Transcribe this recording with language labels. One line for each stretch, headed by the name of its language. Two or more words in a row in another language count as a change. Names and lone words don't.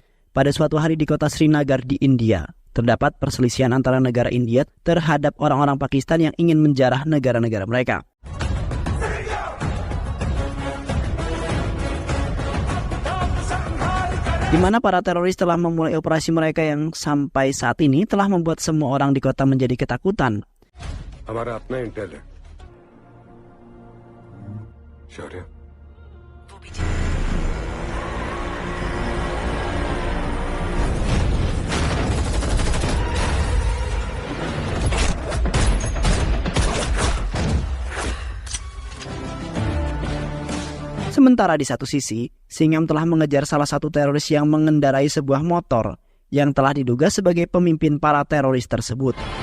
Indonesian: Pada suatu hari di kota Srinagar di India, terdapat perselisihan antara negara India terhadap orang-orang Pakistan yang ingin menjarah negara-negara mereka. Di mana para teroris telah memulai operasi mereka yang sampai saat ini telah membuat semua orang di kota menjadi ketakutan.
Hindi: हमारा अपना इंटेल है शौर्य
Indonesian: Sementara di satu sisi, Singham telah mengejar salah satu teroris yang mengendarai sebuah motor yang telah diduga sebagai pemimpin para teroris tersebut.